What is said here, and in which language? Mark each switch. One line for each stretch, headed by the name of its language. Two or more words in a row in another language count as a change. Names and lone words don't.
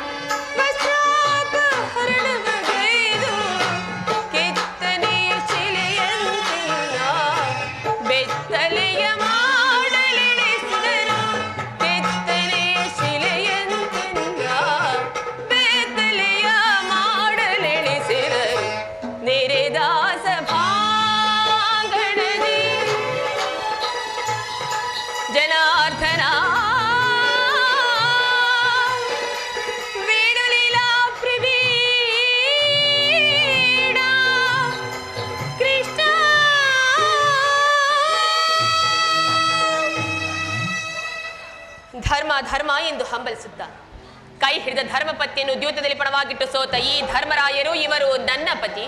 Kannada: ವಸ್ತ್ರಾಪಹರಣವಗೈದು ಕೆತ್ತನೆಯ ಶಿಲೆಯಂತಿಲ್ಲ ಬೆತ್ತಲೆಯ ಮಾಡಲೆಣಿಸಿದರು ಕೆತ್ತನೆಯ ಶಿಲೆಯಂತಿಲ್ಲ ಬೆತ್ತಲೆಯ ಮಾಡಲೆಣಿಸಿದರು ನೇರೇದಾಸ ಭಾಗಣದಿ ಜನಾರ್ದನ ವೇಣುಲೀಲಾ ಪ್ರವೀಣ ಕೃಷ್ಣ ಧರ್ಮ ಧರ್ಮ ಎಂದು ಹಂಬಲಿಸುತ್ತ ಕೈ ಹಿಡಿದ ಧರ್ಮಪತಿಯನ್ನು ದ್ಯೂತದಲ್ಲಿ ಪಣವಾಗಿಟ್ಟು ಸೋತ ಈ ಧರ್ಮರಾಯರು ಇವರು ನನ್ನ ಪತಿ